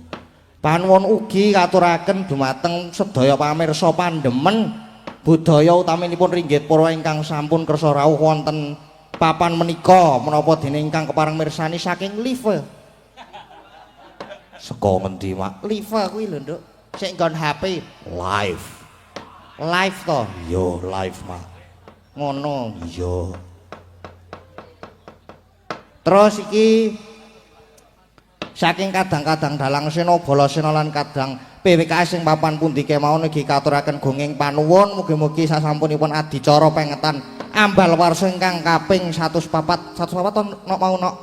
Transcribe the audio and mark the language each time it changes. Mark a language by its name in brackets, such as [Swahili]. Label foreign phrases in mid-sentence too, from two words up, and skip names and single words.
[Javanese] Panuwun ugi katuraken dumateng sedaya pamirsa pandemen budaya utaminipun ringgit para ingkang sampun kersa rawuh wonten papan menika menapa dene ingkang kepareng mirsani saking live. Saka ngendi, Mak? Live kuwi lho, Nduk. Sik nggon HP live. Live to? Yo, live, Mak. Ngono, iya. Terus iki saking kadang-kadang dalang sena bala sena lan kadang PWKS sing papan pundi kemawon iki katuraken gunging panuwun mugi-mugi sasampunipun adicara pengetan Ambalwarsa ingkang kaping 104 to mau no.